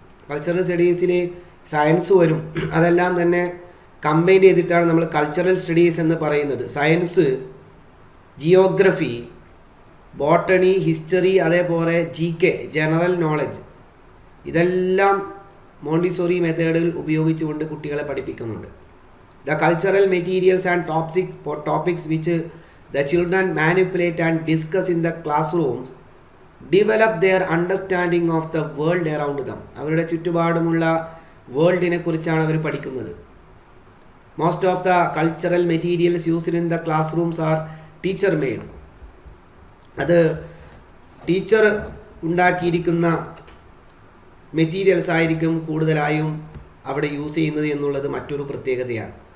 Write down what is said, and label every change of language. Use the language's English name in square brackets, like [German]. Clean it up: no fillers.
[Malayalam] Cultural സ്റ്റഡീസിൽ science വരും, അതെല്ലാം തന്നെ കമ്പൈൻ ചെയ്തിട്ടാണ് നമ്മൾ കൾച്ചറൽ സ്റ്റഡീസ് എന്ന് പറയുന്നത്. സയൻസ്, ജിയോഗ്രഫി, ബോട്ടണി, ഹിസ്റ്ററി, അതേപോലെ GK ജനറൽ നോളജ്, ഇതെല്ലാം മോണ്ടിസോറി മെത്തേഡിൽ ഉപയോഗിച്ചുകൊണ്ട് കുട്ടികളെ പഠിപ്പിക്കുന്നുണ്ട്. [English] The cultural materials and topics which the children manipulate and discuss in the classrooms develop their understanding of the world around them. [Malayalam] അവരുടെ ചുറ്റുപാടുമുള്ള വേൾഡിനെ കുറിച്ചാണ് അവർ പഠിക്കുന്നത്. [English] Most of the cultural materials used in the classrooms are teacher made. [Malayalam] അത് teacher ഉണ്ടാക്കിയിരിക്കുന്ന materials ആയിരിക്കും കൂടുതലായും അവിടെ use ചെയ്യുന്നത് എന്നുള്ളത് മറ്റൊരു പ്രത്യേകതയാണ്.